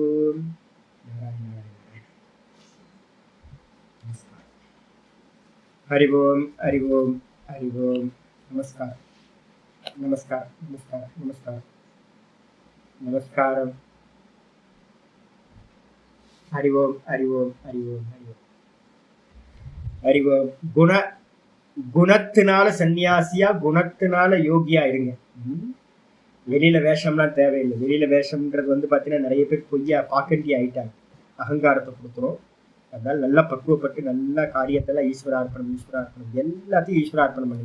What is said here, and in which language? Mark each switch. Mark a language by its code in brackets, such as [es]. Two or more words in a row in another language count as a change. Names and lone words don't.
[sa] हरि ओम हरि ओम हरि ओम. [ta] நமஸ்காரம் நமஸ்காரம் நமஸ்காரம் நமஸ்காரம் நமஸ்காரம். [sa] हरि ओम हरि ओम हरि ओम हरि ओम हरि ओम. [ta] குணத்தினால சன்னியாசியா, குணத்தினால யோகியா இருங்க. வெளியில வேஷம்லாம் தேவையில்லை. வெளியில வேஷம்ன்றது பாத்தீங்கன்னா நிறைய பேர் பொய்யா பாக்கண்டி ஆயிட்டாங்க, அகங்காரத்தை கொடுத்துரும். அதனால நல்லா பக்குவப்பட்டு நல்ல காரியத்தெல்லாம் ஈஸ்வரார்ப்பணம் ஈஸ்வரார்ப்பணம் எல்லாத்தையும் ஈஸ்வரார்ப்பணம் பண்ணுங்க.